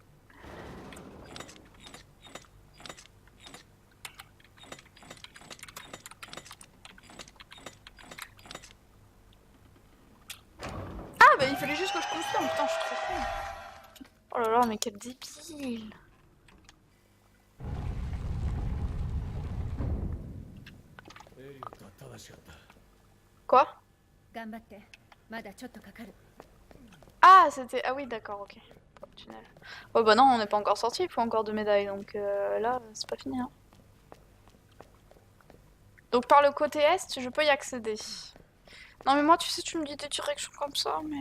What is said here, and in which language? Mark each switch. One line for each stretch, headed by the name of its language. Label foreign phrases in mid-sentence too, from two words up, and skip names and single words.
French: Ah, bah il fallait juste que je confirme. Putain, je suis trop con. Oh là là, mais quel débile. Quoi?
Japanese: 頑張って。まだちょっとかかる。
French: Ah, c'était... Ah oui, d'accord, ok. Pour le tunnel. Ouais, bah non, on n'est pas encore sorti, il faut encore 2 médailles, donc là, c'est pas fini. Hein. Donc par le côté Est, je peux y accéder. Non mais moi, tu sais, tu me dis des directions comme ça, mais...